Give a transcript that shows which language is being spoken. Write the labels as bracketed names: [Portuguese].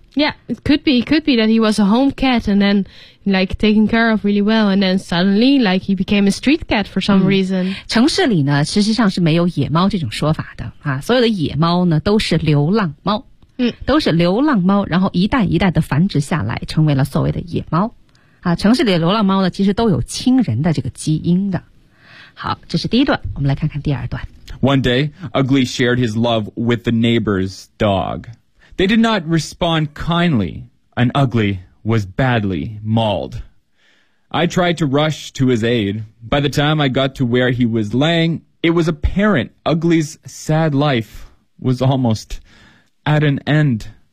[English] Yeah, it could be that he was a home cat and then like taken care of really well and then suddenly like he became a street cat for some reason. [Chinese] 城市里呢，实际上是没有野猫这种说法的啊，所有的野猫呢都是流浪猫，都是流浪猫，然后一代一代的繁殖下来，成为了所谓的野猫啊。城市里的流浪猫呢，其实都有亲人的这个基因的。好，这是第一段，我们来看看第二段。 [English] One day, Ugly shared his love with the neighbor's dog. They did not respond kindly, and Ugly was badly mauled. I tried to rush to his aid. By the time I got to where he was laying, it was apparent Ugly's sad life was almost at an end.